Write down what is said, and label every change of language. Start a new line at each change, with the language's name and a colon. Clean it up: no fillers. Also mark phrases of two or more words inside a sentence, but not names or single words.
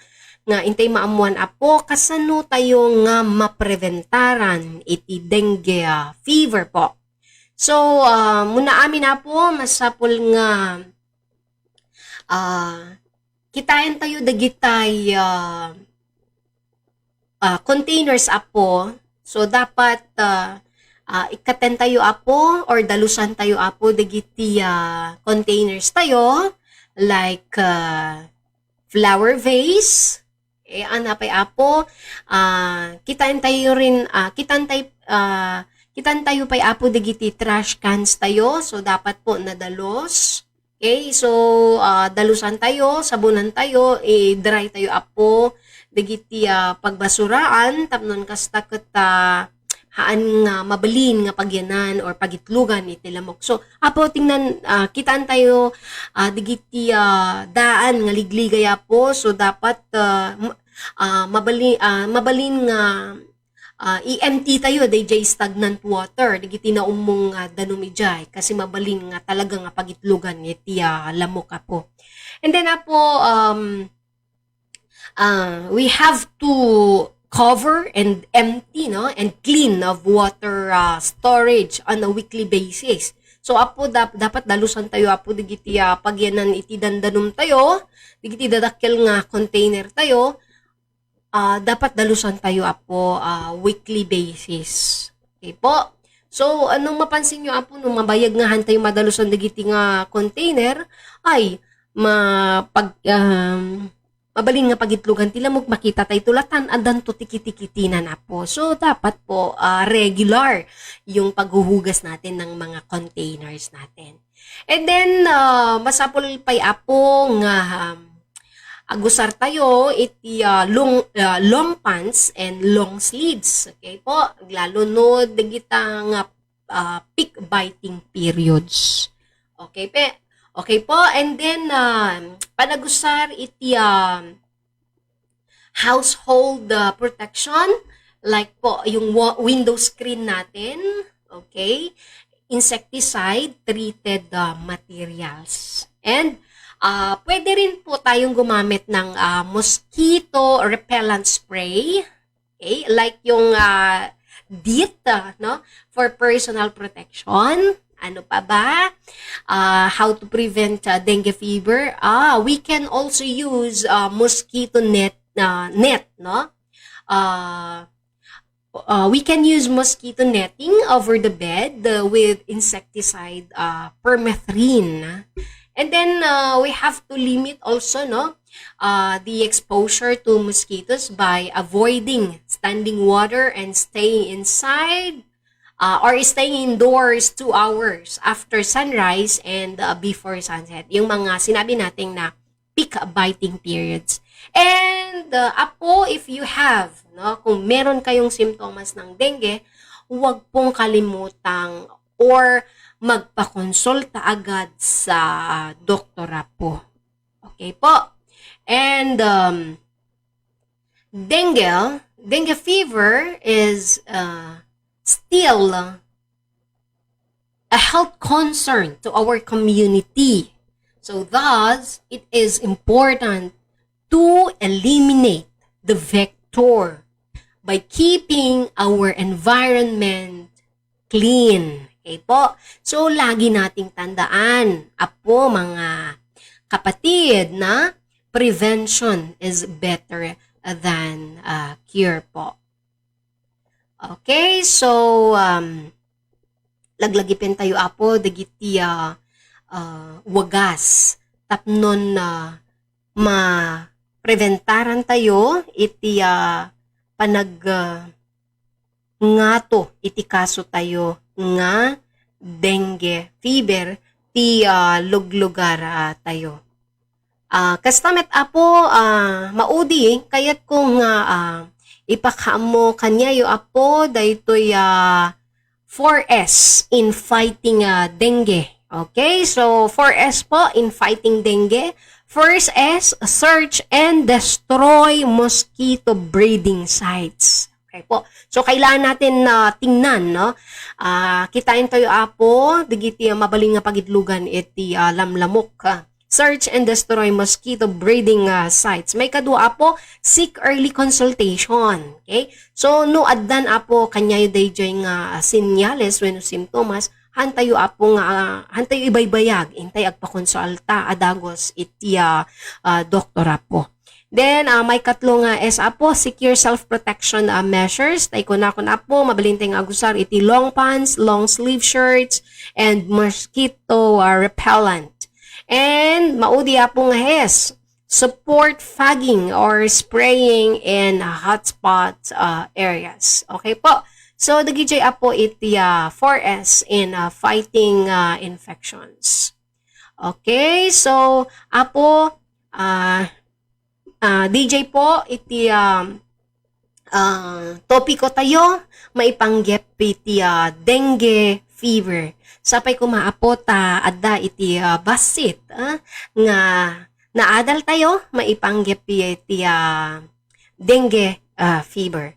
Iloko: Nga intay maamuan apo kasano tayo nga mapreventaran iti
English: dengue fever
Iloko: po. So, muna amin na po, masapol nga kitain tayo dagitay containers apo So dapat ikaten tayo apo or dalusan tayo apo dagiti containers tayo like
English: flower vase.
Iloko: Anapay apo kitaan tayo rin kitan tayo pay apo dagiti
English: trash cans
Iloko: tayo. So dapat po nadalos. Okay, so dalusan tayo, sabunan tayo, dry tayo apo dagiti pagbasuraan tapnon kasta ket haan nga mabalin nga pagyanan or pagitlugan iti lamok. So apo tingnan kitaan tayo dagiti daan nga ligligay apo. So dapat mabalin nga i-empty tayo dayjay
English: stagnant water
Iloko: digiti na umong danumijay kasi mabalin nga talaga nga pagitlugan iti lamok apo.
English: And then apo we have to cover and empty and clean of water storage on a weekly basis.
Iloko: So apo dapat dalusan tayo apo digiti pagyanan iti dandanum tayo digiti dadakkel nga container tayo. Dapat dalusan tayo apo
English: weekly basis.
Iloko: Okay po.
Filipino: So anong mapansin nyo apo nung
Iloko: mabayag nga han tayo madalusan dagiti nga container ay mabalin nga pagitlugan ti lamok makita tayo tulatan adan to tikiti-kitinan apo.
Filipino: So dapat po regular yung paghuhugas natin ng mga containers natin.
Iloko: And then masapol pay apo nga agusar tayo iti
English: long pants and long sleeves.
Iloko: Okay po, lalo no dagita nga
English: peak biting periods. Okay po, and then
Iloko: panagusar iti
English: household protection like
Filipino: po yung
English: window screen natin. Okay, insecticide treated materials.
Filipino: And pwede rin po tayong gumamit ng
English: mosquito repellent spray.
Filipino: Okay?
English: Like yung DEET, for personal protection.
Filipino: Ano pa ba?
English: How to prevent dengue fever? We can also use mosquito net, we can use mosquito netting over the bed with insecticide permethrin. And then we have to limit also the exposure to mosquitoes by avoiding standing water and staying inside or staying indoors 2 hours after sunrise and before sunset.
Filipino: Yung mga sinabi nating na
English: peak biting periods. And apo, if you have,
Filipino: kung meron kayong simptomas ng dengue, huwag pong kalimutang or magpakonsulta agad sa doktora po. Okay po.
English: And dengue fever is still a health concern to our community. So thus, it is important to eliminate the vector by keeping our environment clean.
Filipino: Okay po. So, lagi nating tandaan, apo mga kapatid, na
English: prevention is better than cure
Filipino: po.
English: Okay, so,
Iloko: laglagipin tayo apo, dagiti wagas. Tapnon ma-preventaran tayo, iti ngato, iti kaso tayo, nga
English: dengue fever
Iloko: ti luglugar tayo. Kastamet apo maudi kayat kung ipakamo kanyayo apo daytoy 4S
English: in fighting dengue. Okay, so 4S po in fighting dengue. First S, search and destroy mosquito breeding sites.
Filipino: Okay po. So, kailangan natin tingnan,
Iloko: kitain tayo apo, digiti mabaling nga pagitlugan iti lamlamok.
English: Search and destroy mosquito breeding sites.
Iloko: May kadua apo,
English: seek early consultation. Okay? So,
Iloko: no addan apo, kanyayo dayjay nga sinyales
English: when symptoms,
Iloko: hantayo apo nga, hantayo ibaybayag, intay agpakonsulta, adagos iti doktor apo.
English: Then,
Iloko: may katlo nga is apo,
English: secure self-protection measures.
Iloko: Tay kuna po, mabalinteng agusar iti
English: long pants, long sleeve shirts, and mosquito repellent. And,
Iloko: maudi apo nga hes,
English: support fogging or spraying in hotspot areas. Okay po. So,
Iloko: dagijay apo iti 4S
English: in fighting infections.
Iloko: Okay, so apo DJ po iti topiko tayo maipanggep iti
English: dengue fever.
Iloko: Sapay kumaapo ta adda iti basit nga naadal tayo maipanggep iti
English: dengue fever.